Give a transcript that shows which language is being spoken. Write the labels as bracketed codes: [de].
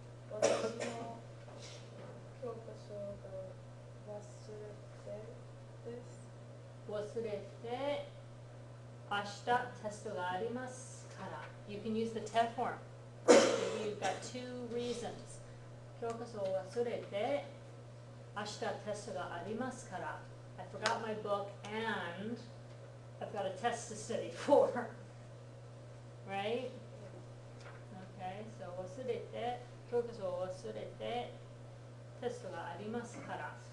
[ja] 私の教科書が忘れてです。忘れて明日テストがありますから。 [en] You can use the te form. You've got two reasons. [ja] 教科書を忘れて明日テストがありますから。 [en] I forgot my book and I've got a test to study for. Right? Okay, so [ja] 忘れて、教科書を忘れてテストがありますから。